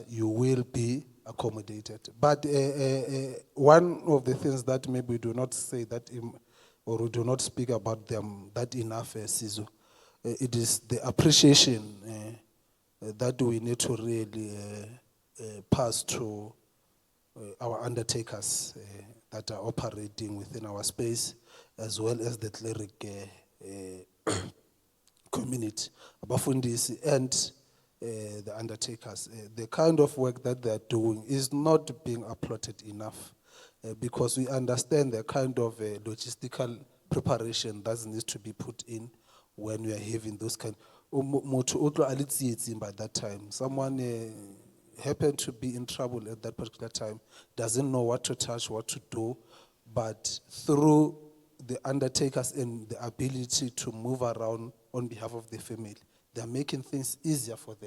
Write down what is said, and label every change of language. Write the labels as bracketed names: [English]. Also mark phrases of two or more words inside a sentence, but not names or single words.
[English] You will be accommodated. But one of the things that maybe we do not say that or we do not speak about them that enough, Sizo, it is the appreciation that we need to really pass to our undertakers that are operating within our space, as well as the cleric community, abafundisi and the undertakers. The kind of work that they're doing is not being applauded enough because we understand the kind of logistical preparation that needs to be put in when we are having those kind. [Southern Sotho] Motho o tlo a le tsietsing [English] by that time. Someone happened to be in trouble at that particular time, doesn't know what to touch, what to do, but through the undertakers and the ability to move around on behalf of the family, they're making things easier for them.